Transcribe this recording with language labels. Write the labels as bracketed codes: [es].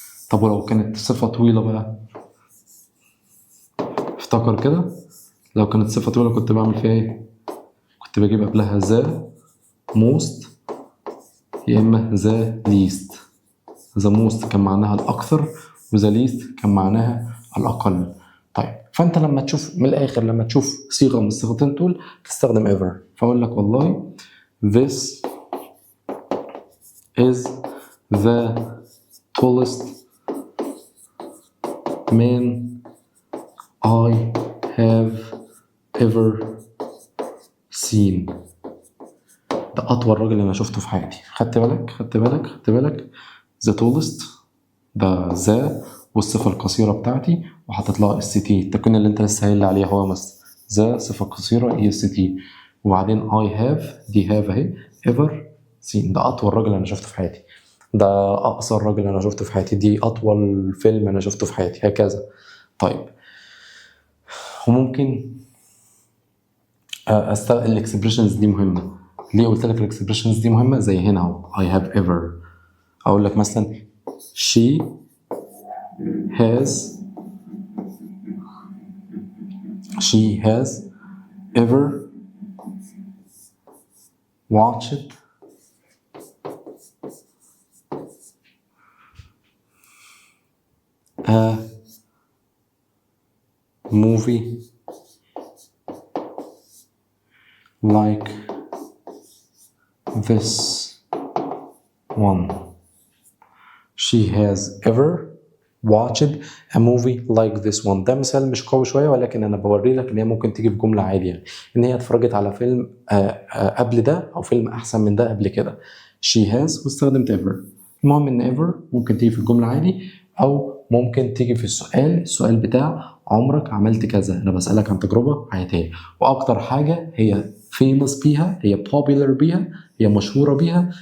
[ar] طب ولو كانت صفة طويلة بقى؟ افتكر كده، لو كانت صفة طويلة كنت بعمل فيها ايه؟ كنت بجيب قبلها ذا موست يا اما ذا ليست. ذا موست كان معناها الأكثر، وذا ليست كان معناها الأقل. طيب فأنت لما تشوف من الآخر، لما تشوف صيغة من الصيغتين دول تستخدم ever. فأقول لك والله [en] this is the tallest man I have ever seen. [ar] ده أطول راجل أنا شفته في حياتي. خدت بالك [en] the tallest [ar] ده ذا والصفة القصيرة بتاعتي وحطيت لها اس تي. التكوين اللي انت لسه قايل عليه هو مثلا ذا صفة قصيرة اي اس تي، وبعدين [en] I have [ar] دي have اهي [en] ever seen. [ar] ده أطول راجل أنا شفته في حياتي، ده أقصر راجل أنا شفته في حياتي، دي أطول فيلم أنا شفته في حياتي، هكذا. طيب وممكن استخدم الاكسبريشنز دي مهمة. ليه قلت لك الاكسبريشنز دي مهمة؟ زي هنا اهو [en] I have ever. [ar] أقول لك مثلا [en] she has ever watched a movie like this one. She has ever watched a movie like this one. [ar] ده مثال مش قوي شوية، ولكن أنا بوري لك إن هي ممكن تيجي في جملة عادي، يعني إن هي اتفرجت على فيلم قبل ده أو فيلم أحسن من ده قبل كده. [en] She has [ar] واستخدمت [en] ever. [ar] المهم إن ever ممكن تيجي في الجملة عادي، أو ممكن تيجي في السؤال بتاع عمرك عملت كذا. أنا بسألك عن تجربة حياتية، وأكتر حاجة هي famous بيها، هي popular بيها، هي مشهورة بيها.